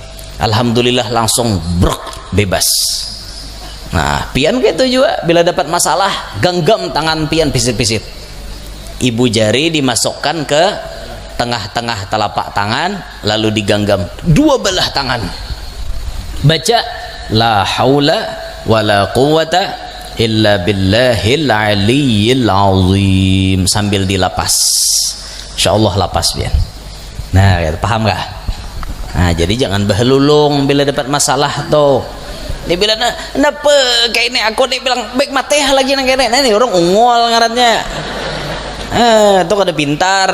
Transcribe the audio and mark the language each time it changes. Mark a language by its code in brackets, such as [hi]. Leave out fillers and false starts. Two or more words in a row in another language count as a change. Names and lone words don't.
[bjn] Alhamdulillah langsung bebas. Nah, pian gitu juga bila dapat masalah, genggam tangan pian pisit-pisit. Ibu jari dimasukkan ke tengah-tengah telapak tangan lalu digenggam dua belah tangan, baca [ar] لا حول ولا قوة إلا بالله العلي العظيم [bjn] sambil dilapas. Insyaallah lapas biar. Nah, paham gak? Nah, jadi jangan behelulung bila dapat masalah tuh. Dia bilang kenapa kayak ini aku dia bilang baik mati lagi nang kene. Nah, ini orang ungol ngarannya. Itu kada pintar.